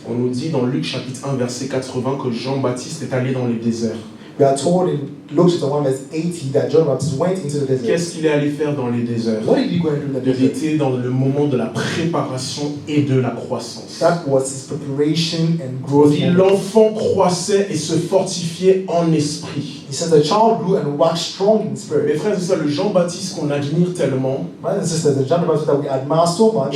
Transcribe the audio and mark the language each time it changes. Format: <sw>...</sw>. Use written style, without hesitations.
<fr>On nous dit dans Luc chapitre 1 verset 80 que Jean-Baptiste est allé dans les déserts.</fr> <en>We are told in Luke chapter 1 verse 80 that John Baptist went into the desert.</en> <fr>Qu'est-ce qu'il est allé faire dans les déserts?</fr> <en>What did he go and do in the</en> <fr>Il</fr> <en>desert?</en> <fr>était dans le moment de la préparation et de la croissance.</fr> <en>That was his preparation and growth.</en> <fr>Il dit, l'enfant croissait et se fortifiait en esprit.</fr> <en>He says the child grew and waxed strong in</en> <fr>Mes</fr> <en>spirit.</en> <fr>frères, c'est ça, le Jean-Baptiste qu'on admire tellement</fr> <en>Brothers and sisters, the John the Baptist that we admire so much</en>